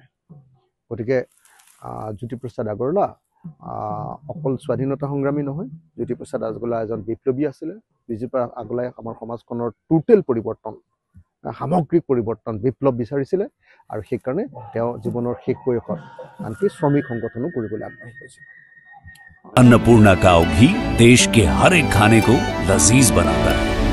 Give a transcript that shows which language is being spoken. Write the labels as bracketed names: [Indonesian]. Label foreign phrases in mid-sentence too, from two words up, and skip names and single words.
[Assamese] গতিকে জ্যোতিপ্ৰসাদ আগৰৱালা অকল স্বাধীনতা সংগ্ৰামী নহয়, জ্যোতিপ্ৰসাদ আগৰৱালা এজন বিপ্লৱী আছিলে। জ্যোতিপ্ৰসাদ আগৰৱালাই আমাৰ সমাজখনৰ টোটেল পৰিৱৰ্তন, সামগ্ৰিক পৰিৱৰ্তন, বিপ্লৱ বিচাৰিছিলে, আৰু সেইকাৰণে তেওঁ জীৱনৰ শেষ বয়সত আনকি শ্ৰমিক সংগঠনো কৰিবলৈ আগবাঢ়ি গৈছিল। [Hindi] अन्नपूर्णा काव घी देश के हर एक खाने को लजीज बनाता है।